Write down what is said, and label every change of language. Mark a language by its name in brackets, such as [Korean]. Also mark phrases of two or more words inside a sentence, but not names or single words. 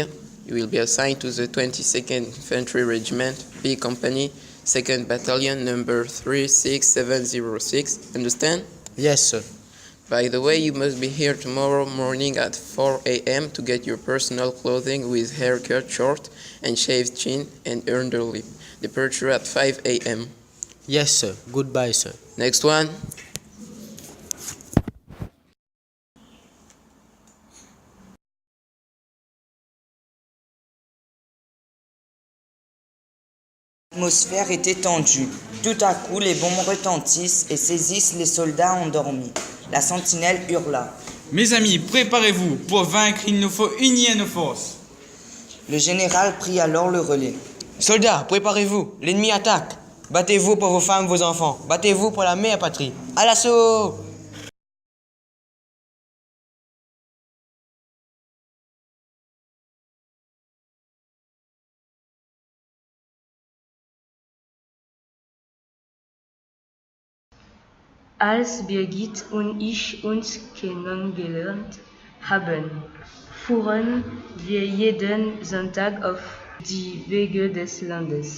[English] You will be assigned to the 22nd Infantry Regiment, B Company, 2nd Battalion, number 36706. Understand? Yes, sir. By the way, you must be here tomorrow morning at 4 a.m. to get your personal clothing with haircut, short and shaved chin and underlip. Departure at 5 a.m. Yes, sir. Goodbye, sir. Next one. [French] L'atmosphère était tendue. Tout à coup, les bombes retentissent et saisissent les soldats endormis. La sentinelle hurla. Mes amis, préparez-vous. Pour vaincre, il nous faut unir nos forces. Le général prit alors le relais. Soldats, préparez-vous. L'ennemi attaque. Battez-vous pour vos femmes, vos enfants. Battez-vous pour la mère patrie. À l'assaut! [German] Als Birgit und ich uns kennengelernt haben, fuhren wir jeden Sonntag auf die Wege des Landes.